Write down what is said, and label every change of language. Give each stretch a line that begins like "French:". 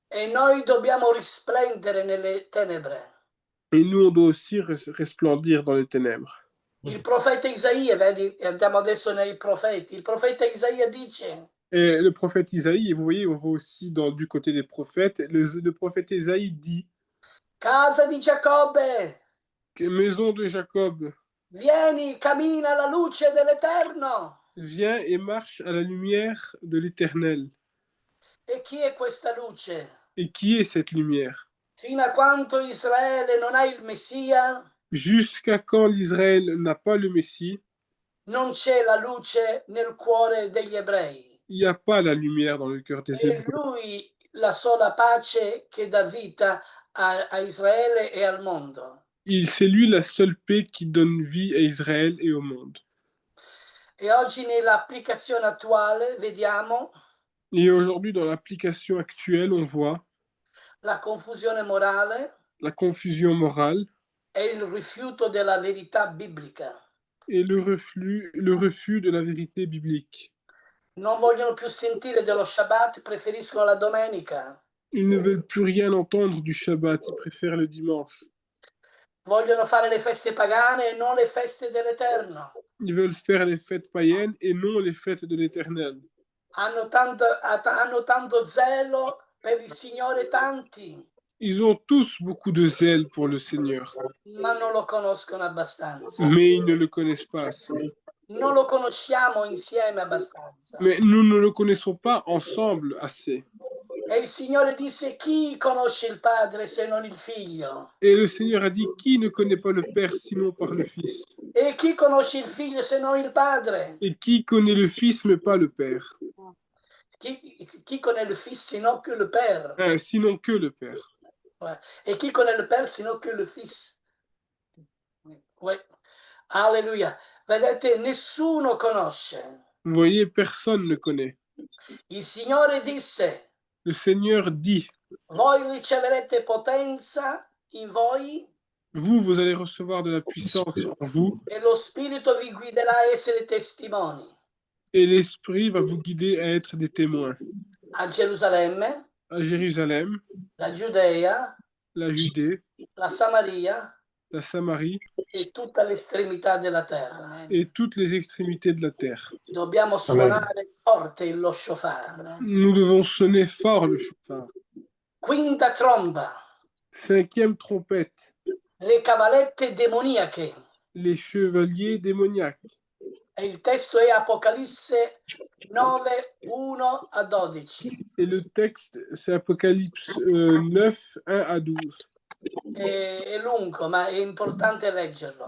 Italian: E noi dobbiamo risplendere nelle tenebre.
French: Et nous, on doit aussi resplendir dans les ténèbres.
Italian: Il profeta Isaia, vedi, andiamo adesso nei profeti. Il profeta Isaia dice:
French: Et le prophète Isaïe, et vous voyez, on voit aussi du côté des prophètes, le prophète Isaïe dit,
Italian: Casa di Giacobbe,
French: que maison de Jacob,
Italian: vieni, cammina alla luce dell'Eterno.
French: viens et marche à la lumière de l'Éternel.
Italian: E chi è questa luce?
French: Et qui est cette lumière?
Italian: Fino a quanto Israele non ha il Messia,
French: Jusqu'à quand l'Israël n'a pas le Messie,
Italian: non c'è la luce nel cuore degli ebrei.
French: il n'y a pas la lumière dans le cœur des
Italian: È
French: Hébreux.
Italian: lui la sola pace che dà vita a Israele e al mondo.
French: C'est lui la seule paix qui donne vie à Israël et au monde.
Italian: E oggi nell'applicazione attuale vediamo
French: Et aujourd'hui, dans l'application actuelle, on voit
Italian: la confusione morale
French: la confusion morale
Italian: e il rifiuto della verità biblica.
French: et le refus de la vérité biblique.
Italian: Non vogliono più sentire dello Shabbat, preferiscono la domenica.
French: Ils ne veulent plus rien entendre du Shabbat, ils préfèrent le dimanche.
Italian: Vogliono fare le feste pagane e non le feste dell'Eterno.
French: Ils veulent faire les fêtes païennes et non les fêtes de l'Éternel.
Italian: Hanno tanto zelo per il Signore tanti,
French: Ils ont tous beaucoup de zèle pour le Seigneur,
Italian: ma non lo conoscono abbastanza.
French: mais ils ne le connaissent pas assez.
Italian: Non lo conosciamo insieme abbastanza.
French: Mais nous ne le connaissons pas ensemble assez.
Italian: E il Signore disse: chi conosce il Padre se non il Figlio?
French: Et le Seigneur a dit, qui ne connaît pas le Père sinon par le Fils?
Italian: E chi conosce il Figlio se non il Padre?
French: Et qui connaît le Fils mais pas le Père? Chi connaît le Fils sinon que le Père? Sinon que le Père. Ouais. Et qui connaît le Père sinon que le Fils? Ouais. Alleluia.
Italian: Vedete, nessuno conosce.
French: Vous voyez, personne ne connaît.
Italian: Il Signore disse:
French: Le Seigneur dit,
Italian: voi riceverete potenza in voi
French: vous allez recevoir de la puissance en vous,
Italian: e lo Spirito vi guiderà a essere testimoni
French: et l'Esprit va vous guider à être des témoins.
Italian: a Gerusalemme,
French: À Jérusalem,
Italian: la Giudea,
French: la Judée,
Italian: la Samaria
French: la Samarie
Italian: e tutta l'estremità della terra.
French: et toutes les extrémités de la terre.
Italian: Dobbiamo suonare forte lo shofar.
French: Nous devons sonner fort le chauffard.
Italian: Quinta tromba,
French: 5e trompette,
Italian: le cavalette demoniache.
French: les chevaliers démoniaques.
Italian: E il testo è Apocalisse 9, 1 a 12.
French: Et le texte, c'est Apocalypse 9, 1 à 12.
Italian: È lungo, ma è importante leggerlo.